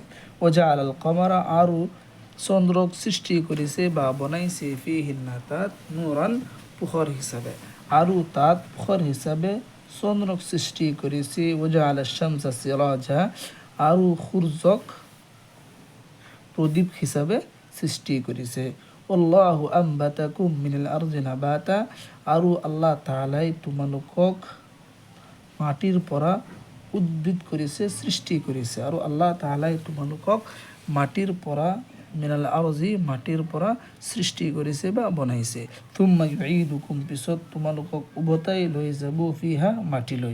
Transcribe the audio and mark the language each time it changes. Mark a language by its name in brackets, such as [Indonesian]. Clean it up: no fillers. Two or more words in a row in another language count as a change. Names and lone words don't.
[Arabic] وجعل القمر [Assamese] আৰু চন্দ্ৰক সৃষ্টি কৰিছে বা বনাইছে, ফীহিন্না তাত, নূৰান পোহৰ হিচাপে, আৰু তাত পোহৰ হিচাপে চন্দ্ৰক সৃষ্টি কৰিছে। [Arabic] وجعل الشمس سراجا, [Assamese] আৰু সূৰ্যক প্ৰদীপ হিচাপে সৃষ্টি কৰিছে। [Arabic] الله أنبتكم من الأرض نباتا, [Assamese] আৰু আল্লাহ তাআলাই তোমালোকক মাটিৰ পৰা উদ্ভিদ কৰিছে, সৃষ্টি কৰিছে। আৰু আল্লাহ তাআলাই তোমালোকক মাটিৰ পৰা, [Arabic] من الأرض [Assamese] মাটিৰ পৰা সৃষ্টি কৰিছে বা বনাইছে। [Arabic] ثم يعيدكم, [Assamese] পিছত তোমালোকক উভতাই লৈ যাব, ফিহা মাটিলৈ।